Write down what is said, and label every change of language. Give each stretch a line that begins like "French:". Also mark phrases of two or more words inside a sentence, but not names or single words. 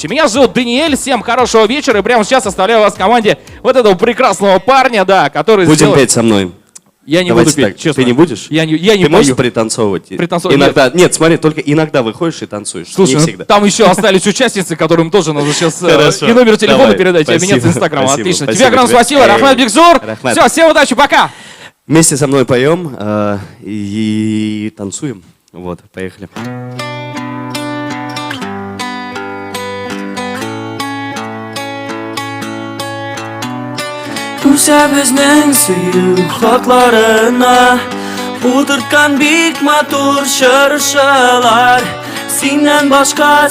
Russian: Меня зовут Даниэль, всем хорошего вечера, и прямо сейчас оставляю вас в команде вот этого прекрасного парня, да, который Будем сделает... петь со мной. Я не Давайте буду петь, так. честно. Ты не будешь? Я не Ты можешь пою. пританцовывать? Пританцовывать? Иногда. Нет, смотри, только иногда выходишь и танцуешь. Слушай, не ну, всегда. там еще остались участницы, которым тоже нужно сейчас Хорошо. и номер телефона Давай. передать, и Спасибо. обменяться инстаграмом. Спасибо. Отлично. Спасибо Тебе огромное тебе. спасибо.
Tatar: Рахмат Бигзур. Рахмат.
Russian: Все, всем удачи, пока. Вместе со мной поем и танцуем. Вот, поехали.
Tatar: Күрсә безнең сөю хакларына Утырткан бик матур чыршылар Синнән башка